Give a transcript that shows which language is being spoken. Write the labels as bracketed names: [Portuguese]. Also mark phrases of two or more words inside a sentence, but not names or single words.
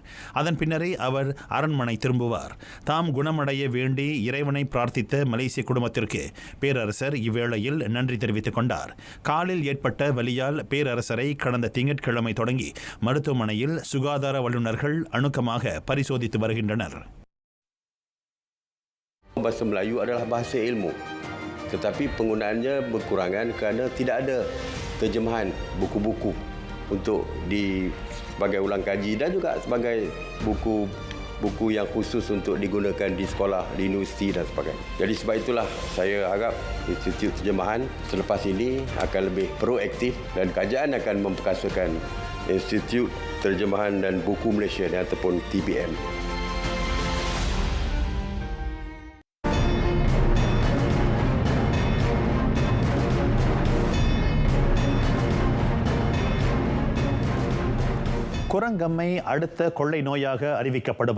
[Tamil] அதன் பின்னரே அவர் அரண்மனை திரும்புவார். தாம் குணமடைய வேண்டி இறைவனை பிரார்த்தித்த மலேசிய குடும்பத்திற்கு பேரரசர் இவ்வேளையில் நன்றி தெரிவித்துக் கொண்டார். காலில் ஏற்பட்ட வலியால் பேரரசரை கடந்த திங்கட்கிழமை தொடங்கி மருத்துவமனையில் சுகாதார வல்லுநர்கள் அணுக்கமாக பரிசோதித்து வருகின்றனர். [Malay] Bahasa Melayu adalah bahasa ilmu, tetapi penggunaannya berkurangan kerana tidak ada terjemahan buku-buku untuk sebagai ulang kaji dan juga sebagai buku yang khusus untuk digunakan di sekolah, di universiti dan sebagainya. Jadi sebab itulah saya harap Institut Terjemahan selepas ini akan lebih proaktif dan kerajaan akan memperkasakan Institut Terjemahan dan Buku Malaysia ataupun TBM. [Tamil] குரங்கம்மை அடுத்த கொள்ளை நோயாக அறிவிக்கப்படுமா?